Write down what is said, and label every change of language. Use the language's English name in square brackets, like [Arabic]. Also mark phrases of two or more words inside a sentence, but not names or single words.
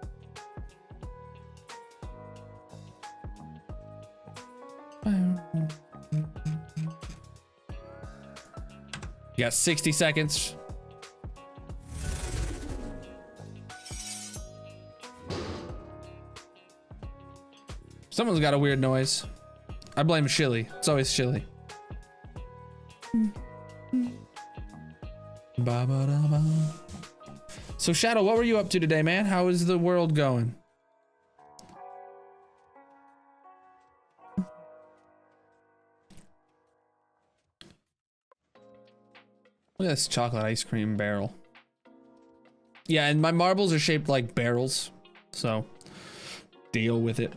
[English] You got 60 seconds. Someone's got a weird noise. I blame Chili. It's always Chili. Ba -ba -da -ba. So Shadow, what were you up to today, man? How is the world going? Look at this chocolate ice cream barrel. Yeah, and my marbles are shaped like barrels, so deal with it.